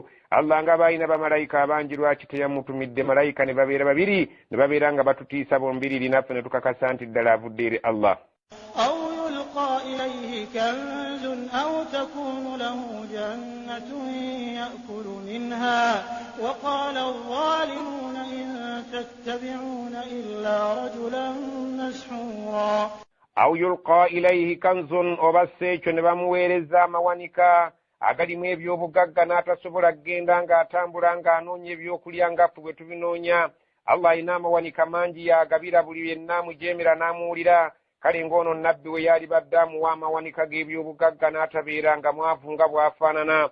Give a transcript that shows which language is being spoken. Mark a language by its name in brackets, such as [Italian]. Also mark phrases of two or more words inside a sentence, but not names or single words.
[Ganda] Allah nga balina bamalayika abangi lwaki teyamutumidde malayika ne babeera babiri ne babeera nga batutiisa bombiriri naffe ne tukakasa nti ddala avudde eri Allah. [Arabic] أو يلقى إليه كنز أو تكون له جنة يأكل منها وقال الظالمون إن تتبعون إلا رجلا مسحورا. أو يلقى إليه كنز [Ganda] obaseekyo ne bamuweereza amawanika agalimu ebyobugagga n'atasobola kgenda ng'atambula ng'anoonya ebyokulya ngaffe bwe tubinoonya. Allah alina amawanika mangi y'agabira buli yenna amujeemera n'amuwulira. Kale ng'ono nabbi we yali badde amuwa amawanika g'ebyobugagga n'atabeera nga mwavu nga bw'afaanana.